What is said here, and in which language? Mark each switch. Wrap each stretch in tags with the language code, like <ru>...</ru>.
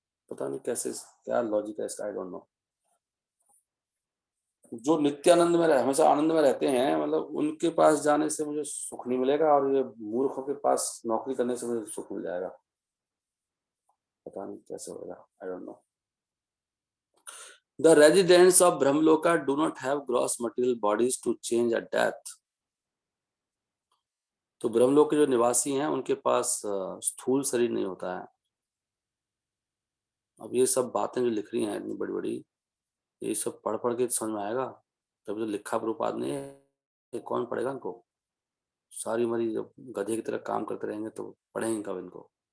<hi>पता नहीं कैसे, क्या लॉजिक है इसका,</hi> <en>I don't know.</en> <hi>जो नित्यानंद में हमेशा आनंद में रहते हैं, मतलब उनके पास जाने से मुझे सुख नहीं मिलेगा, और ये मूर्खों के पास नौकरी करने से मुझे सुख मिल जाएगा। पता नहीं कैसे होगा,</hi> <en>I don't know. The residents of Brahmloka do not have gross material bodies to change at death.</en> <hi>तो ब्रह्मलोक के जो निवासी हैं उनके पास स्थूल शरीर नहीं होता है। अब ये सब बातें जो लिख रही हैं इतनी बड़ी बड़ी, ये सब पढ़ पढ़ के समझ में आएगा। तब तो लिखा प्रभुपाद ने, ये कौन पढ़ेगा इनको। सारी उम्र जब गधे की तरह काम करते रहेंगे तो पढ़ेंगे कब इनको।</hi>